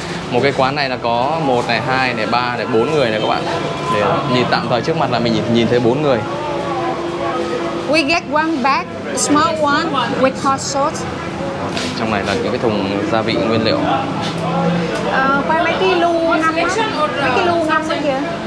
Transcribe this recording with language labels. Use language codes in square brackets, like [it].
[vi] Một cái quán này là có 1 này, 2 này, 3 này, 4 người này các bạn. Để nhìn tạm thời trước mặt là mình nhìn thấy 4 người. [en] We get one bag, small one with hot sauce. [vi] Trong này là những cái thùng gia vị nguyên liệu. Quay mấy cái lu ngâm á, mấy cái lu ngâm đó kìa.